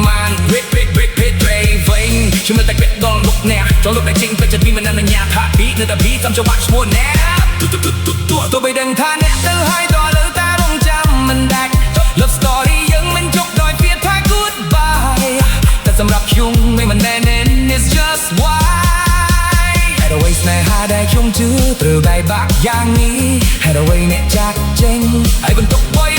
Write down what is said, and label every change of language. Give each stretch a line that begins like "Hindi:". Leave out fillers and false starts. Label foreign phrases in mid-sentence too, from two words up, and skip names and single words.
Khmer: ម៉ានវិញខ្ញុំនៅតែគិតដល់មុខអ្នកចង់លុបតែចេញទៅចិត្តពីមិនអនុញ្ញាតថាពីនៅតែពីចាំច្បាស់ឈ្មោះអ្នកទោះបីដឹងថាអ្នកទៅហើយតលើតែរងចាំមិនដាច់
English: Love story
Khmer: យើងមិនចប់ដោយពាក្យថា goodbye តែសម្រាប់ខ្ញុំមិនមែន
English: it's just why
Khmer: ហេតុអ្វីស្នេហាដែលខ្ញុំជឿត្រូវបែកបាក់យ៉ាងនេះហេតុអ្វីអ្នកចាក់ចេញហើយបន្ទុក